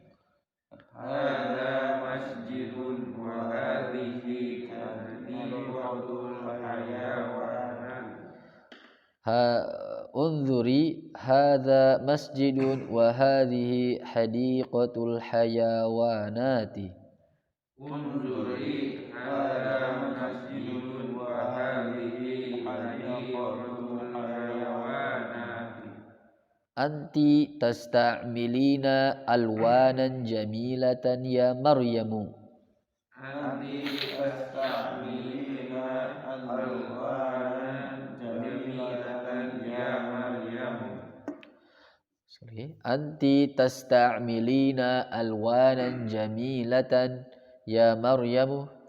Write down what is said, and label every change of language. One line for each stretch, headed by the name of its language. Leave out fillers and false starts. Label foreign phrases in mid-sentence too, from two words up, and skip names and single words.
Arabic: انظري هذا مسجد وهذه حديقة الحيوانات. أنتِ تستعملين ألوانا جميلة يا مريم. أنتِ تستعملين ألوانا جميلة يا مريم.